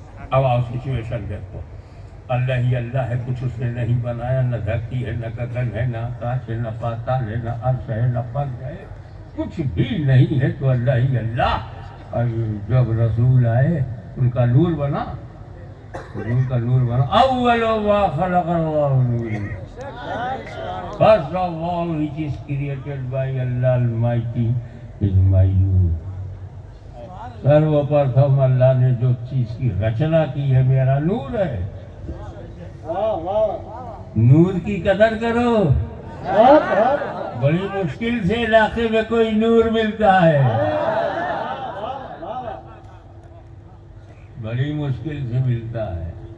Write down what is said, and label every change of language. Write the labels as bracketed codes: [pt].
[ur] اب آؤ سچویشن دیکھو. اللہ ہی اللہ ہے، کچھ اس نے نہیں بنایا، نہ دھرتی ہے، نہ گگن ہے، نہ آکاش ہے، نہ پاتال ہے، نہ عرش ہے، نہ پنکھ ہے، کچھ بھی نہیں ہے. تو اللہ ہی اللہ. اور جب رسول آئے ان کا نور بنا، ان کا نور بنا. [ar] اول ما خلق اللہ نور. [en] First of all which is created by Allah Almighty is my nur. [ur] سرو پرتھم اللہ نے جو چیز کی رچنا کی ہے میرا نور ہے. واہ واہ نور کی قدر کرو. بہت بہت بڑی مشکل سے علاقے میں کوئی نور ملتا ہے، بڑی مشکل سے ملتا ہے.